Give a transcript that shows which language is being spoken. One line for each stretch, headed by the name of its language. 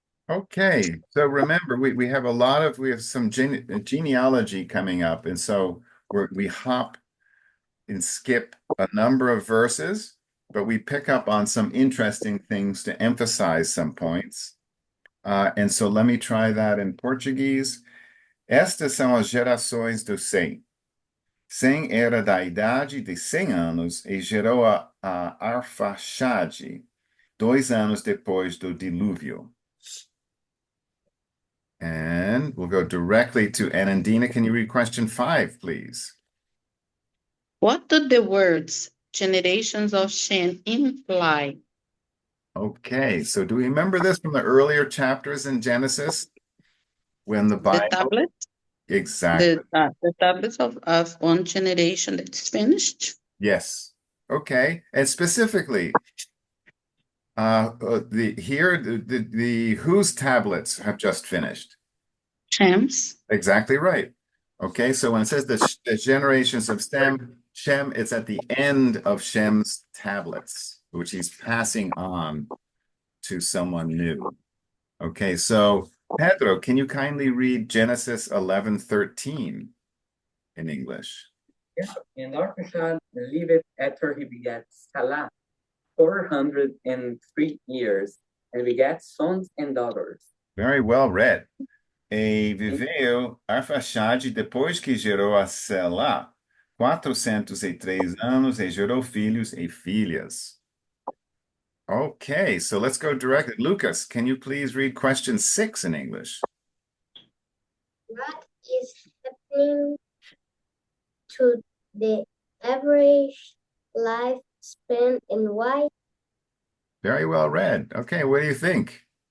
English: Okay, so remember, we have some genealogy coming up, and so we hop and skip a number of verses, but we pick up on some interesting things to emphasize some points. And so let me try that in Portuguese.
Portuguese: Estas são as gerações do Sem. Sem era da idade de 100 anos e gerou a Arfaxade, 2 anos depois do dilúvio.
English: And we'll go directly to Anandina. Can you read question 5, please? What do the words generations of Shem imply? Okay, so do we remember this from the earlier chapters in Genesis when the The Bible? tablet, Exactly. the tablets of one generation that's finished. Yes. Okay. And specifically, the whose tablets have just finished? Shem's. Exactly right. Okay, so when it says the generations of Shem, it's at the end of Shem's tablets, which he's passing on to someone new. Okay, so Pedro, can you kindly read Genesis 11:13 in English? Yeah. And Arpachshad lived after he begat Salah 403 years, and begat sons and daughters. Very well read.
Portuguese: E viveu Arfaxade depois que gerou a Selá 403 anos e gerou filhos e filhas.
English: Okay, so let's go directly. Lucas, can you please read question 6 in English? What is happening to the average lifespan and why? Very well read. Okay, what do you think?